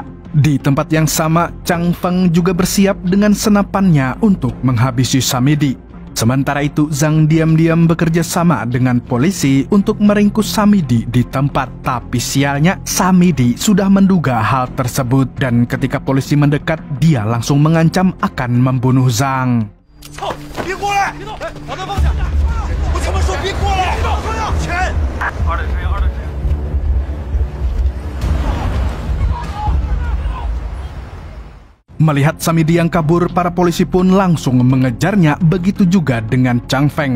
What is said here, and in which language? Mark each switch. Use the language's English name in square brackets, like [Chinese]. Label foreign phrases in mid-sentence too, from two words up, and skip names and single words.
[Indonesian] Di tempat yang sama, Chang Feng juga bersiap dengan senapannya untuk menghabisi Samidi. Sementara itu, Zhang diam-diam bekerja sama dengan polisi untuk meringkus Samidi di tempat. Tapi sialnya, Samidi sudah menduga hal tersebut, dan ketika polisi mendekat, dia langsung mengancam akan membunuh Zhang. [Chinese] 操！别过来！别动！哎，往那方向！我他妈说别过来！别动！钱！二等车，二等车。 [Indonesian] Melihat Samidi yang kabur, para polisi pun langsung mengejarnya, begitu juga dengan Chang Feng.